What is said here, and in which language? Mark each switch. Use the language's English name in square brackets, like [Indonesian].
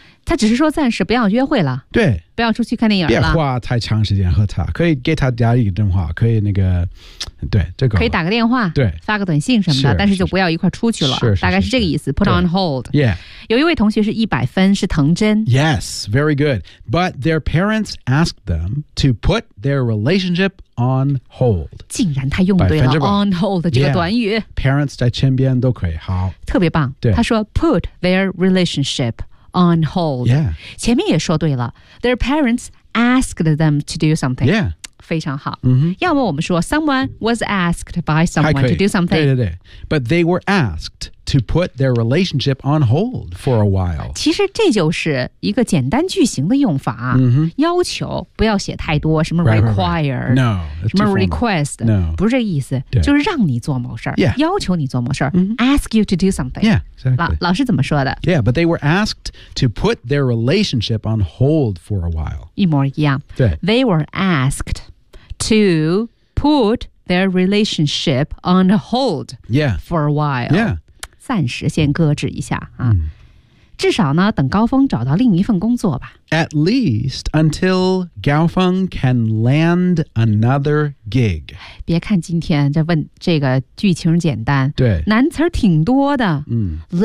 [Chinese] 他只是说暂时不要约会了，对，不要出去看电影了，别花太长时间和他，可以给他打一个电话，可以那个，对，这个可以打个电话，对，发个短信什么的，是但是就不要一块出去了，是大概是这个意思。 [English] Put on hold. Yeah. [Chinese] 有一位同学是100分，是藤真。 [English] Yes, very good. But their parents asked them to put their relationship on hold. [Chinese] 竟然他用对了 [English] on hold [Chinese] 这个短语。 Yeah, parents 在身边都可以，好，特别棒。对，他说 [English] put their relationship on hold. Yeah. [Chinese] 前面也说对了 ， [English] their parents asked them to do something. Yeah. [Chinese] 非常好、 mm-hmm. 要么我们说 [English] someone was asked by someone to do something [Chinese] 对对对 [English] but they were asked to put their relationship on hold for a while [Chinese] 其实这就是一个简单句型的用法、 mm-hmm. 要求不要写太多什么 require [English] right. No, [Chinese] 什么 request、 [English] no. [Chinese] 不是这个意思就是让你做某事、 [English] yeah. [Chinese] 要求你做某事、 mm-hmm. [English] ask you to do something yeah,、exactly. [Chinese] 老师怎么说的 [English] yeah but they were asked to put their relationship on hold for a while [Chinese] 一模一样对 [English] they were askedTo put their relationship on hold for a while. Yeah. [Chinese] 暂时先搁置一下、啊 mm. 至少呢等高峰找到另一份工作吧。 [English] At least until Gao Feng can land another gig. [Chinese] 别看今天这问这个剧情简单。对。难词挺多的。嗯、mm.